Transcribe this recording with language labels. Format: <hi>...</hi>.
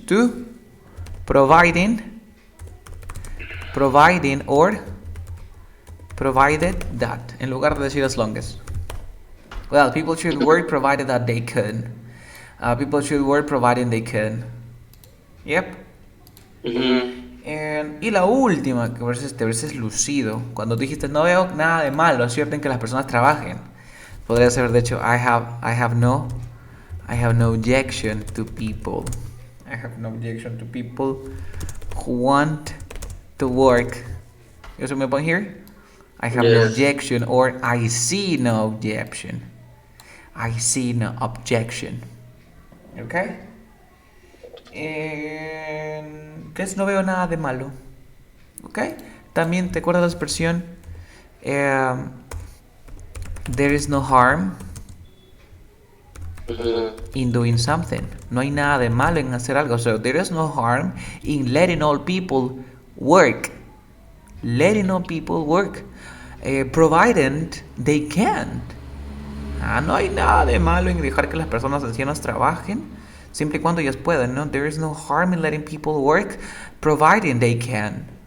<en>Two, providing or provided that,</en> <es>en lugar de decir</es> <en>as long as. Well, people should work provided that they can. People should work providing they can. Yep.</en> <es>Y la última, que a veces lucido, cuando dijiste no veo nada de malo, ¿cierto? En que las personas trabajen. Podrías haber dicho</es> <en>I have no objection to people. I have no objection to people who want to work. You see my point here? I have no objection or I see no objection. I see no objection. ¿Ok?</en> <es>Entonces no veo nada de malo. ¿Ok? También te acuerdas la expresión</es> <en>there is no harm in doing something.</en> <es>No hay nada de malo en hacer algo.</es> <en>So there is no harm in letting all people work. Letting all people work. Provided they can.</en> <es>No hay nada de malo en dejar que las personas ancianas trabajen, siempre y cuando ellas puedan, ¿no?</es> <en>There is no harm in letting people work, providing they can.</en>